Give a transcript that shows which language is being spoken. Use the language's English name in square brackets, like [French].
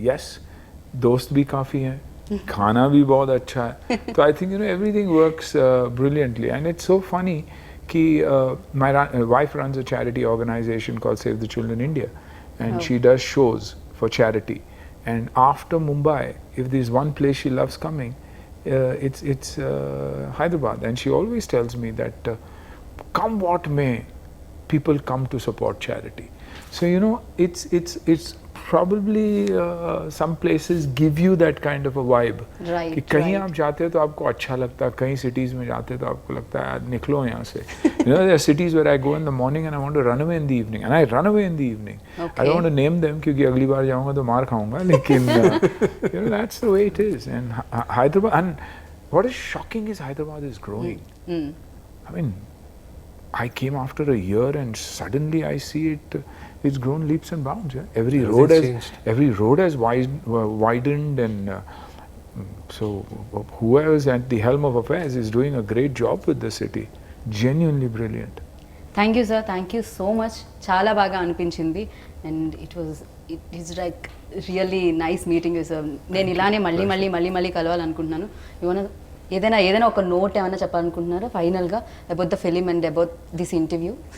[Hindi] Yes, दोस्त भी काफ़ी हैं, खाना भी बहुत अच्छा है. [English] So I think everything works brilliantly, and it's so funny कि my wife runs a charity organization called Save the Children India, and she does shows for charity. And after Mumbai, if there's one place she loves coming, it's Hyderabad. And she always tells me that come what may, people come to support charity. So it's probably some places give you that kind of a vibe. Right. [Hindi] कि कहीं आप जाते हो तो आपको अच्छा लगता है, कहीं cities में जाते हो तो आपको लगता है यार निकलो यहाँ से. [English] There are cities where I go in the morning and I want to run away in the evening, and I run away in the evening. Okay. I don't want to name them [Hindi] क्योंकि अगली बार जाऊँगा तो मार खाऊँगा, लेकिन [English] that's the way it is. And Hyderabad, and what is shocking is Hyderabad is growing. I mean, I came after a year and suddenly I see it's grown leaps and bounds. Yeah? Every road has widened, and so whoever's at the helm of affairs is doing a great job with the city. Genuinely brilliant. Thank you sir, thank you so much. [Telugu] చాలా బాగా అనిపించింది, [English] And it is like really nice meeting you sir. [Telugu] నేను ఇలానే మళ్ళీ కలవాలనుకుంటున్నాను. ఏదైనా ఒక note ఏమైనా చెప్పాలనుకుంటున్నారా ఫైనల్గా [English] About the film and about this interview?